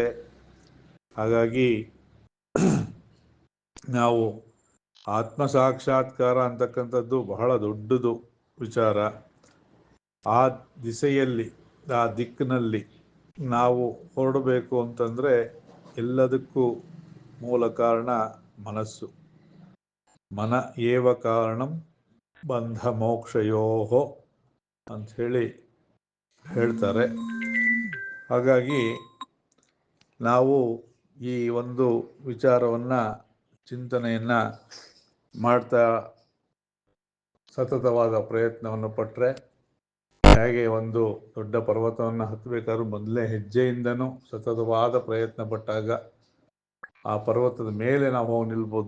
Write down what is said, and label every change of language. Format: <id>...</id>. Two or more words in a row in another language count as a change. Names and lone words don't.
<kn>ಹಾಗಾಗಿ ನಾವು ಆತ್ಮಸಾಕ್ಷಾತ್ಕಾರ ಅಂತಕ್ಕಂಥದ್ದು ಬಹಳ ದೊಡ್ಡದು ವಿಚಾರ. ಆ ದಿಸೆಯಲ್ಲಿ, ಆ ದಿಕ್ಕಿನಲ್ಲಿ ನಾವು ಹೊರಡಬೇಕು ಅಂತಂದರೆ ಎಲ್ಲದಕ್ಕೂ ಮೂಲ ಕಾರಣ ಮನಸ್ಸು.</kn> <sa>ಮನ ಏವ ಕಾರಣಂ ಬಂಧ ಮೋಕ್ಷಯೋಹೋ</sa> <kn>ಅಂಥೇಳಿ ಹೇಳ್ತಾರೆ. ಹಾಗಾಗಿ ನಾವು ಈ ಒಂದು ವಿಚಾರವನ್ನು ಚಿಂತನೆಯನ್ನು ಮಾಡ್ತಾ ಸತತವಾದ ಪ್ರಯತ್ನವನ್ನು ಪಟ್ಟರೆ, ಹೇಗೆ ಒಂದು ದೊಡ್ಡ ಪರ್ವತವನ್ನು ಹತ್ತಬೇಕಾದ್ರೂ ಮೊದಲನೇ ಹೆಜ್ಜೆಯಿಂದನೂ ಸತತವಾದ ಪ್ರಯತ್ನ ಪಟ್ಟಾಗ ಆ ಪರ್ವತದ ಮೇಲೆ ನಾವು ಹೋಗಿ ನಿಲ್ಬೋದು.</kn>